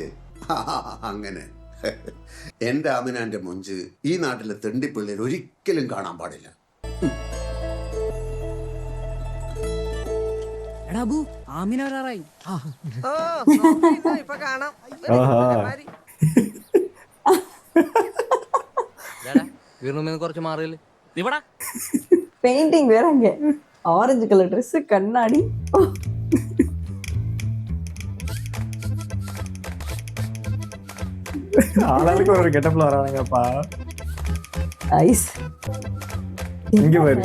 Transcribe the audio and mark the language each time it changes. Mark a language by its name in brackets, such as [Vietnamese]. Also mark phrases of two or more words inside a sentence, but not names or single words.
[Malayalam] അങ്ങനെ എന്റെ ആമിനാന്റെ മൊഞ്ച് ഈ നാട്ടിലെ തെണ്ടിപ്പിള്ളേർ ഒരിക്കലും കാണാൻ പാടില്ല. എടാ അബു, ആമിന വരാറായി. ഇപ്പൊ കാണാം. കുറച്ച് മാറിയില്ല ഇവിടെ. [Tamil] பெயிண்டிங் வேற அங்க. [English] orange color dress, [Tamil] கண்ணாடி. ஆளாளுக்கு ஒரு கெட்டப்ல வரானுங்கப்பா. ஐஸ். இங்க பாரு.